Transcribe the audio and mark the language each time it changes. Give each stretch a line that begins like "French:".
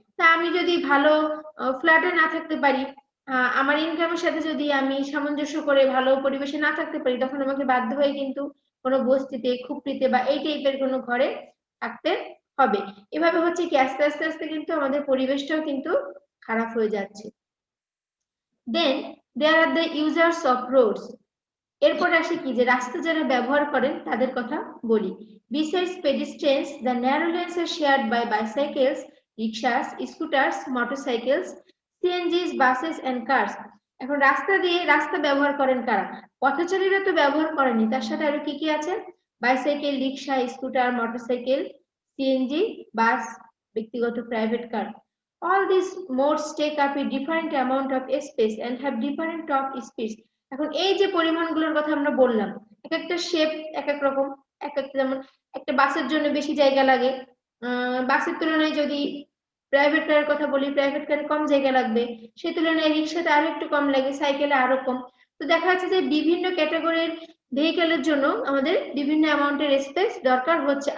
Bangla: তা আমি যদি ভালো ফ্ল্যাটে না থাকতে পারি, আমার ইনকামের সাথে যদি আমি সামঞ্জস্য করে ভালো পরিবেশে না থাকতে পারি, তখন আমাকে বাধ্য হয়ে কিন্তু কোনো বস্তিতে, খুপড়িতে বা এই টাইপের কোনো ঘরে থাকতে হবে। এভাবে হচ্ছে কি আস্তে আস্তে আস্তে কিন্তু আমাদের পরিবেশটাও কিন্তু খারাপ হয়ে যাচ্ছে।
English: Then there are the users of roads.
Bangla: এরপর আসে কি যে রাস্তা যারা ব্যবহার করেন তাদের কথা বলি।
English: Besides pedestrians, the narrow lanes are shared by bicycles, rickshaws, scooters, motorcycles, CNGs, buses and cars.
Bangla: এখন রাস্তা ব্যবহার করেন কারা? পথচারীরা তো ব্যবহার করেনি, তার সাথে আরো কি কি আছে? বাইসাইকেল, রিক্সা, স্কুটার, মোটরসাইকেল, সিএনজি, বাস, ব্যক্তিগত private car.
English: All these modes take up a different amount of space and have different top speeds.
Bangla: এখন এই যে পরিমাণগুলোর কথা আমরা বললাম, এক একটা শেপ এক এক রকম, এক একটা যেমন একটা বাসের জন্য বেশি জায়গা লাগে, বাসের তুলনায় যদি প্রাইভেট কারের কথা বলি, প্রাইভেট কারে কম জায়গা লাগবে, সেই তুলনায় রিক্সাতে আরো একটু কম লাগে, সাইকেলে আরো কম। তো দেখা যাচ্ছে যে বিভিন্ন ক্যাটাগরির ভেহিকেলের জন্য আমাদের বিভিন্ন অ্যামাউন্টের স্পেস দরকার হচ্ছে।